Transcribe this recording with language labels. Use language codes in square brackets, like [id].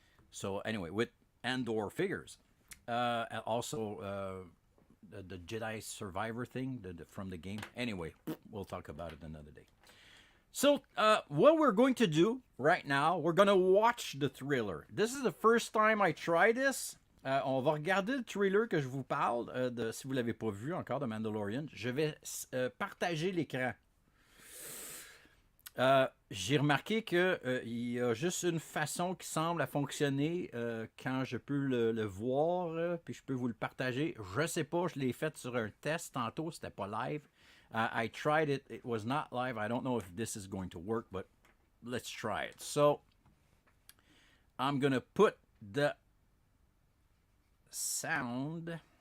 [en] So anyway, with Andor figures, also the Jedi Survivor thing from the game. Anyway, we'll talk about it another day. So, what we're going to do right now, we're going to watch the thriller. This is the first time I try this. [fr] On va regarder le trailer que je vous parle, si vous ne l'avez pas vu encore, de Mandalorian. Je vais partager l'écran. J'ai remarqué qu'il y a juste une façon qui semble fonctionner quand je peux le voir, puis je peux vous le partager. Je sais pas, je l'ai fait sur un test tantôt, c'était pas live. [en] I tried it, it was not live. I don't know if this is going to work, but let's try it. So, I'm going to put the sound.